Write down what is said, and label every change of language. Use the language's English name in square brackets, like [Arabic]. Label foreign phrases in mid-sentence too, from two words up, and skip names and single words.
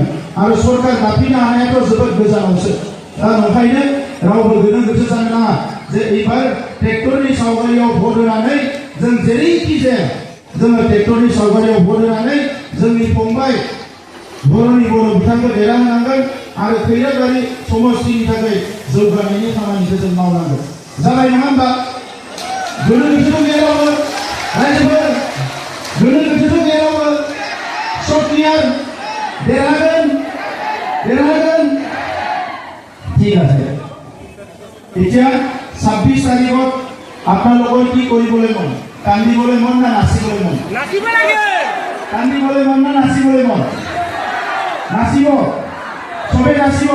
[Bodo] आरो सरकार दाफिननो हानायाथ' जोबोद गोजानावसो। दा ओंखायनो रावबो गोनो गोथो जानो नाङा जे एबार ट्रेक्टरनि सावगारियाव भट होनानै जों जेरैखि जाया जोङो ट्रेक्टरनि सावगारियाव भट होनानै जोंनि फंबाय बर'नि बर' बिथांखौ देरहाहोनांगोन आरो खैराबारि समष्टिनि थाखाय जौगानायनि खामानिखौ जों मावनांगोन। जाबाय नङा होमबा? गोनो गोथोथ' गैयाबाबो रायजोफोर, गोनो गोथोथ' गैयाबाबो सब क्लियार, देरहागोन। [Assamese] ঠিক আছে। এতিয়া 26 তাৰিখত আপোনালোকৰ কি কৰিবলৈ মন? কান্দিবলৈ মন না নাচিবলৈ মন? নাচিব লাগে। কান্দিবলৈ মন না নাচিবলৈ মন? নাচিব, চবে নাচিব।